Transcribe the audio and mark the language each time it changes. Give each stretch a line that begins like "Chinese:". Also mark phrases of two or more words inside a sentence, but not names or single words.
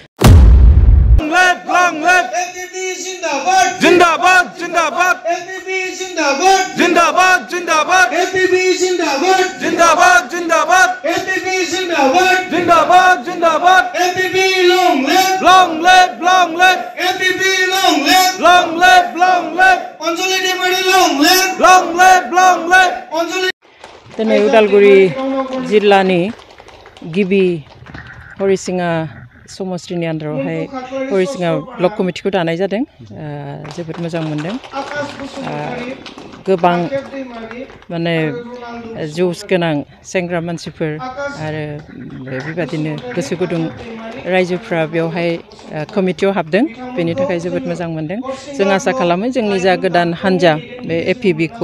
Hindi: जिंदाबाद जिंदाबाद जिंदाबाद जिंदाबाद जिंदाबाद जिंदाबाद जिंदाबाद जिंदाबाद जिंदाबाद जिंदाबाद जिंदाबाद long
English: live long live long live long live long live অঞ্জলি ডিমান্ড long live long live অঞ্জলি
Bodo: दिनै उदालगुरि जिल्लानि गिबि हरिसिङा समस्तिनि आन्दारावहाय हरिसिङा ब्लक कमिटिखौ दानाय जादों जोबोद मोजां मोनदों गोबां माने जुस गोनां सेंग्रा मानसिफोर आरो बेबादिनो गोसो गुदुं रायजोफ्रा बेवहाय कमिटियाव हाबदों बेनि थाखाय जोबोद मोजां मोनदों जों आसा खालामो जोंनि जा गोदान हान्जा बे एपिबिखौ